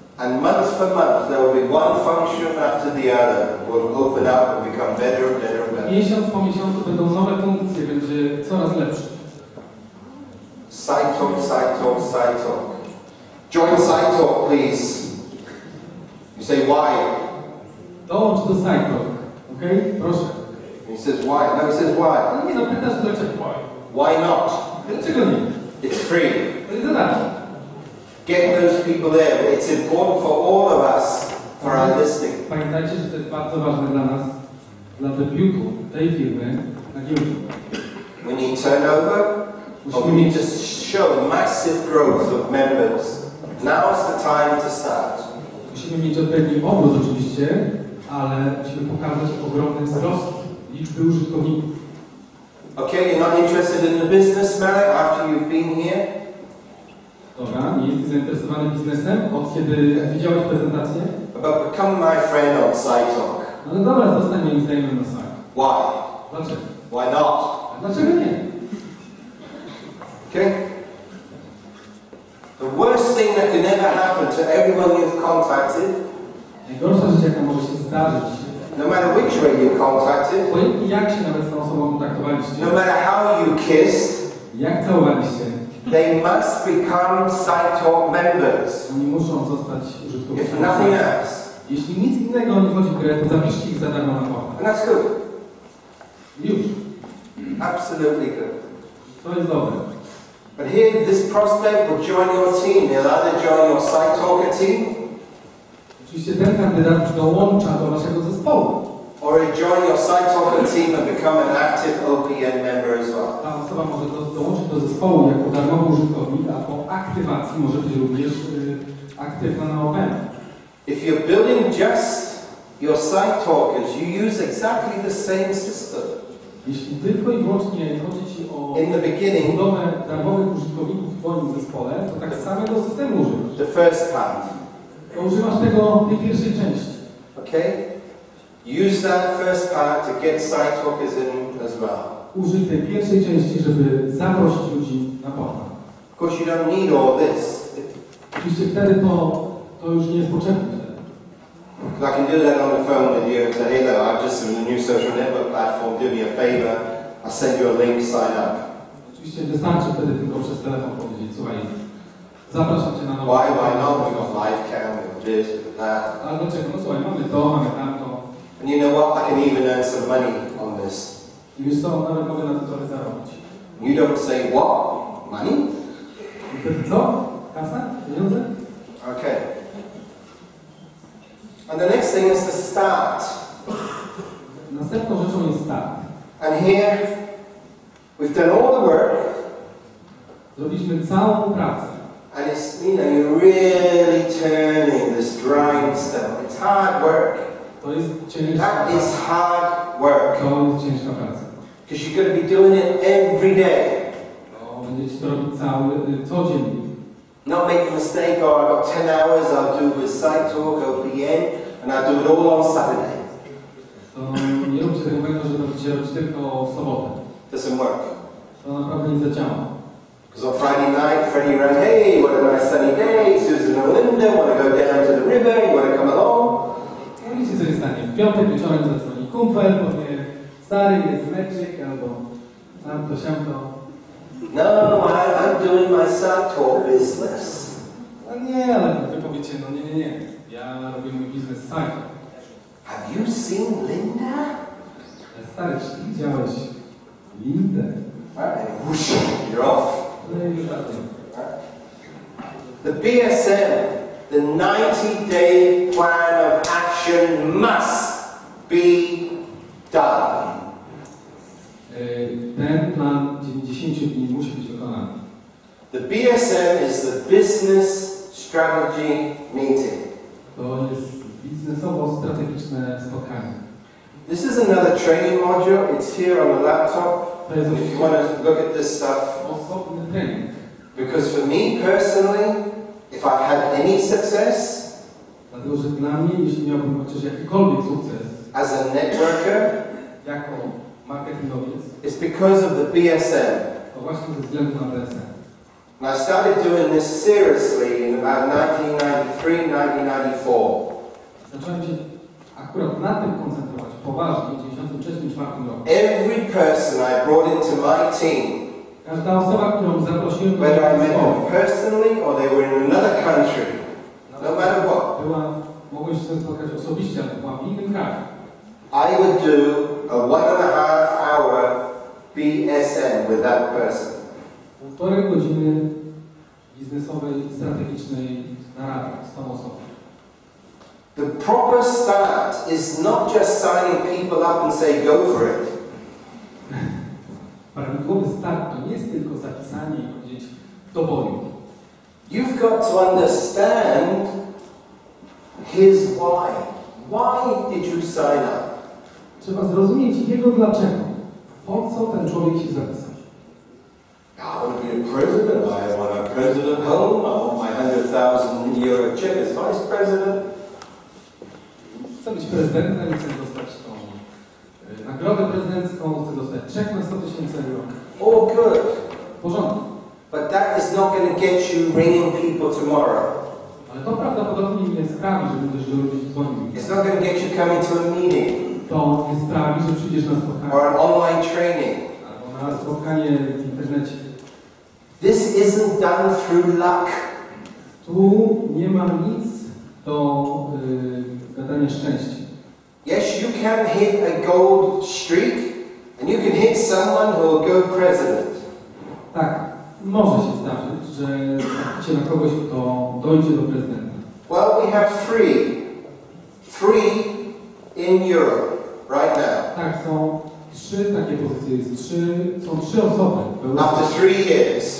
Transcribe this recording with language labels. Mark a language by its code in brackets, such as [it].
[en] And month for month, there will be one function after the other will open up and become better and better and better. [pl] Miesiąc po miesiącu będą nowe funkcje, będzie coraz lepsze. [en] SideTalk, SideTalk, SideTalk. Join SideTalk, please. You say why? [pl] Dołącz do SideTalk, okej? Proszę. [en] He says why? No, he says why. [pl] Ale nie, no pytasz dlaczego. [en] Why not? [pl] Dlaczego nie? [en] It's free. [pl] To jest za darmo. [en] Get those people there. It's important for all of us for our listing. [pl] Pamiętajcie, że to jest bardzo ważne dla nas, dla debiutu tej firmy na giełdzie. [en] We need turnover. But we need to show massive growth of members. Now's the time to start. [pl] Musimy mieć odpowiedni obrót oczywiście, ale musimy pokazać ogromny wzrost liczby użytkowników. [en] Okay, you're not interested in the business, Malik, after you've been here? [pl] Dobra, nie jesteś zainteresowany biznesem, od kiedy widziałeś prezentację? [en] But become my friend on SideTalk. [pl] No ale dobra, zostań moim znajomym na site. [en] Why? [pl] Dlaczego? [en] Why not? [pl] A dlaczego nie? [en] Okay? The worst thing that can ever happen to everyone you've contacted, [pl] Najgorsza rzecz, jaka może się zdarzyć, [en] no matter which way you contacted, [pl] obojętnie jak się nawet z tą osobą kontaktowaliście, [en] no matter how you kissed, [pl] jak całowaliście, [en] they must become SideTalk members. [pl] oni muszą zostać [en] If [pl] użytkownikami. [en] nothing else. [pl] Jeśli nic innego nie wchodzi w grę, to zapiszcie ich za darmo na portal. [en] And that's good. [pl] Już. [en] Absolutely good. [pl] To jest dobre. [en] But here, this prospect will join your team. He'll either join your SideTalker team, [pl] Oczywiście ten kandydat dołącza do waszego zespołu. [en] Or join your site talker team and become an active OPN member as well. [pl] Ta osoba może dołączyć do zespołu jako darmowy użytkownik, a po aktywacji może być również aktywna na OPN. [en] If you're building just your site talkers, you use exactly the same system. [pl] Jeśli tylko i wyłącznie chodzi Ci o [en] In the beginning, [pl] budowę darmowych użytkowników w Twoim zespole, to tak samego systemu używasz. [en] the first part. [pl] To używasz tej pierwszej części. [en] Okay? Use that first part to get site talkers in as well. [pl] Użyj tej pierwszej części, żeby zaprosić ludzi na portal. [en] Of course, you don't need all this. [pl] Oczywiście wtedy to już nie jest potrzebne. [en] I can do that on the phone with you and say, hey, look, I've just in the new social network platform, do me a favor, I'll send you a link, sign up. [pl] Oczywiście wystarczy wtedy tylko przez telefon powiedzieć, słuchaj, zapraszam Cię na nowy. [en] Why not? We've got live cam, we've got this, we've got that. [pl] Ale dlaczego? No słuchaj, mamy to, mamy tamto. [en] And you know what? I can even earn some money on this. [pl] I wiesz co, nawet mogę na tym trochę zarobić. [en] You don't say, what? Money? [pl] I wtedy co? Kasa? Pieniądze? [en] Okay. And the next thing is to start. [pl] Następną rzeczą jest start. [en] And here, we've done all the work. [pl] Zrobiliśmy całą pracę. [en] And it's, you know, you're really turning this grindstone. It's hard work. [pl] To jest ciężka [en] That [pl] praca. [en] is hard work. [pl] To jest ciężka praca. [en] Because you're going to be doing it every day. [pl] To będziecie to robić codziennie. [en] Not make the mistake, oh, I've got 10 hours, I'll do with site talk, OPN, and I'll do it all on Saturday. [pl] To nie róbcie tego błędu, że będziecie robić tylko w sobotę. [en] Doesn't work. [pl] To naprawdę nie zadziała. [en] Because on Friday night, Freddie ran, hey, what a nice sunny day, Susan and Linda want to go down to the river, you want to come along? [pl] No wiecie co się stanie. W piątek wieczorem zadzwoni kumpel, powie stary, jest meczyk, albo tamto, siamto. [en] No, I'm doing my site talk business. [pl] No nie, ale wy powiecie, no nie. Ja robię mój biznes sam. [en] Have you seen Linda? [pl] Stary, czy widziałeś Lindę? [en] Alright, whoosh, you're off. [pl] No i już raczej. [en] The BSM, the 90-day plan of action must be done. [pl] Ten plan 90 dni musi być wykonany. [en] The BSM is the business strategy meeting. [pl] To jest biznesowo-strategiczne spotkanie. [en] This is another training module. It's here on the laptop. [pl] To jest [en] If you want to look at this stuff. [pl] osobny trening. [en] Because for me personally, if I've had any success [pl] Dlatego, że dla mnie, jeśli miałbym chociaż jakikolwiek sukces [en] as a networker, [pl] jako marketingowiec, [en] it's because of the BSM. [pl] to właśnie ze względu na BSM. [en] And I started doing this seriously in about 1993, 1994. [pl] Zacząłem się akurat na tym koncentrować poważnie w 1993-1994 roku. [en] Every person I brought into my team, [pl] Każda osoba, którą zaprosiłem do [en] whether I met [pl] zespołu, [en] them personally or they were in another country, no matter what, [pl] mogłeś się spotkać osobiście, ale była w innym kraju. [en] I would do a 1.5 hour BSM with that person. [pl] 1,5 godziny biznesowej, strategicznej narady z tą osobą. [en] The proper start is not just signing people up and say go for it. [pl] Prawidłowy start to nie jest tylko zapisanie i powiedzieć do boju. [en] You've got to understand his why. Why did you sign up? [pl] Trzeba zrozumieć jego dlaczego. Po co ten człowiek się zapisał. [en] I want to be a president. I want a president home. I want my €100,000 check as vice president. [pl] Chcę być prezydentem, chcę dostać tą nagrodę prezydencką, chcę dostać czek na 100,000 euro. [en] All good. [pl] W porządku. [en] But that is not going to get you ringing people tomorrow. [pl] Ale to prawdopodobnie nie sprawi, że będziesz do ludzi dzwonił. [en] It's not going to get you coming to a meeting. [pl] To nie sprawi, że przyjdziesz na spotkanie. [en] Or an online training. [pl] Albo na spotkanie w internecie. [en] This isn't done through luck. [pl] Tu nie ma nic do gadania szczęścia. [en] Yes, you can hit a gold streak and you can hit someone who will go president. [pl] Tak, może się zdarzyć, że traficie na kogoś, kto dojdzie do prezydenta. [en] Well, we have 3 3 in Europe right now. [pl] Tak, są 3 takie pozycje. Są 3 osoby. [en] After 3 years.